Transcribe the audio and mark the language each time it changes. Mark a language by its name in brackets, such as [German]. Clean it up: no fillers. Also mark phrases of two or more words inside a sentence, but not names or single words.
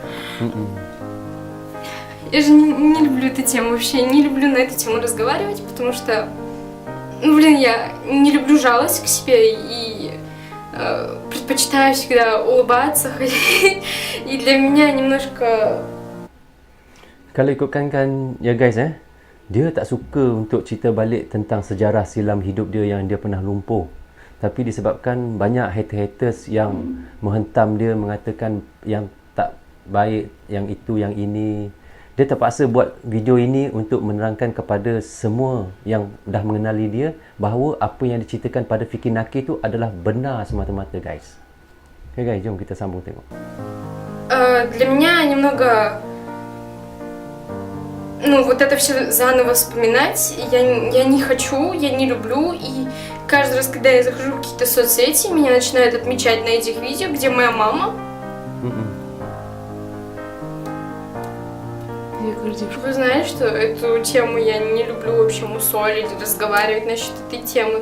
[Russian] Я же не люблю эту тему вообще, не люблю на эту тему разговаривать, потому что, ну, блин, я не люблю жалость к себе и предпочитаю всегда улыбаться, и для меня немножко... [Malay] Kalau ikutkan kan, ya guys, dia tak suka untuk cerita balik tentang sejarah silam hidup dia yang dia pernah lumpuh. Tapi disebabkan banyak haters yang menghentam dia, mengatakan yang tak baik, yang itu, yang ini. Dia terpaksa buat video ini untuk menerangkan kepada semua yang dah mengenali dia bahawa apa yang diceritakan pada Fikri Nakir itu adalah benar semata-mata guys. Okay guys, jom kita sambung tengok. [Russian] Для меня немного ну, вот это все заново вспоминать я не хочу, я не люблю, и каждый раз, когда я захожу в какие-то соцсети, меня начинают отмечать на этих видео, где моя мама. Вы знаете, что эту тему я не люблю вообще мусолить, разговаривать насчет этой темы.